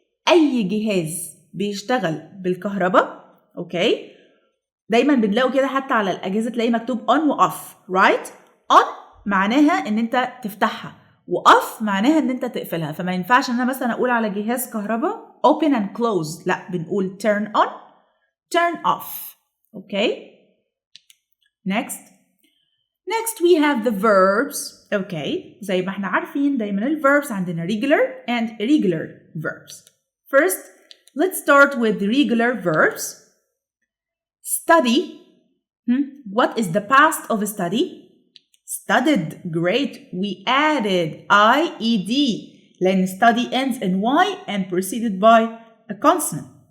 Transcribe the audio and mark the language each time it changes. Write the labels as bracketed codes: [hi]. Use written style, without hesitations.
[ar] أي جهاز بيشتغل بالكهرباء. [en] Okay? [ar] دايما بنلاقوا كده حتى على الأجهزة تلاقي مكتوب on و off. [en] Right? [ar] On معناها إن أنت تفتحها. وoff معناها إن أنت تقفلها. فما ينفعش إن أنا مثلا أقول على جهاز كهرباء [en] open and close. [ar] لا بنقول [en] turn on, turn off. Okay? Next. Next we have the verbs. Okay. [ar] زي ما احنا عارفين دايما الverbs عندنا [en] regular and irregular verbs. First, let's start with the regular verbs. Study. What is the past of study? Studied. Great. We added IED. Then study ends in Y and preceded by a consonant.